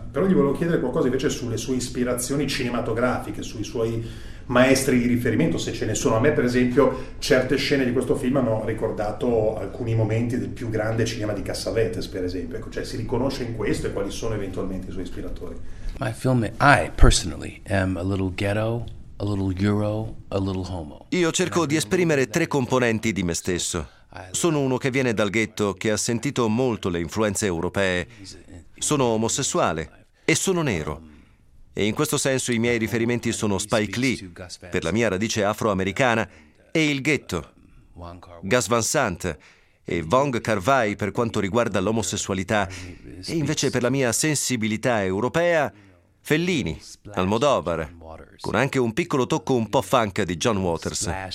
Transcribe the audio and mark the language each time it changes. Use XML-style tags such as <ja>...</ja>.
<it>Però gli volevo chiedere qualcosa invece sulle sue ispirazioni cinematografiche, sui suoi maestri di riferimento, se ce ne sono. A me, per esempio, certe scene di questo film hanno ricordato alcuni momenti del più grande cinema di Cassavetes, per esempio. Cioè, si riconosce in questo, e quali sono eventualmente i suoi ispiratori?</it> <en>My film, I personally am a little ghetto. a little Euro, a little homo.</en> <it>Io cerco di esprimere tre componenti di me stesso. Sono uno che viene dal ghetto, che ha sentito molto le influenze europee. Sono omosessuale e sono nero. E in questo senso i miei riferimenti sono Spike Lee, per la mia radice afroamericana, e il ghetto, Gus Van Sant, e Wong Kar-wai per quanto riguarda l'omosessualità, e invece per la mia sensibilità europea, Fellini, Almodovar, con anche un piccolo tocco un po' funk di John Waters.</it>